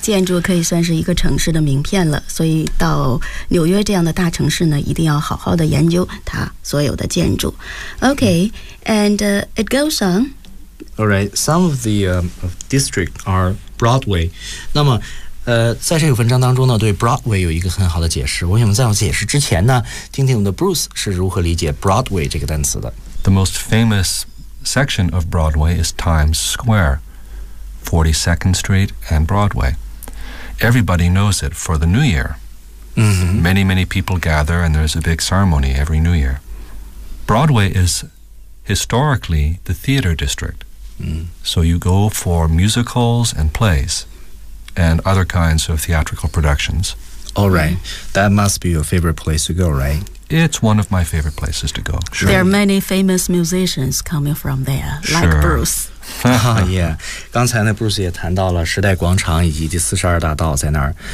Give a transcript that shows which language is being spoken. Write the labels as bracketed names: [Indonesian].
[Chinese] 建筑可以算是一个城市的名片了，所以到纽约这样的大城市呢，一定要好好的研究它所有的建筑。 [English] Okay, and it goes on. All right, some of the district are Broadway. [Chinese] 那么在这个文章当中呢，对 Broadway 有一个很好的解释。我想在我解释之前呢，听听我们的 Bruce 是如何理解 Broadway 这个单词的。 [English] The most famous section of Broadway is Times Square, 42nd Street and Broadway. Everybody knows it for the New Year.、 Mm-hmm. Many, many people gather and there's a big ceremony every New Year. Broadway is historically the theater district.、 Mm-hmm. So you go for musicals and plays. And other kinds of theatrical productions. All right. That must be your favorite place to go, right? It's one of my favorite places to go. Sure. There are many famous musicians coming from there, sure. like Bruce. yeah. [Chinese] 刚才呢 Bruce 也谈到了时代广场以及第四十二大道在那儿。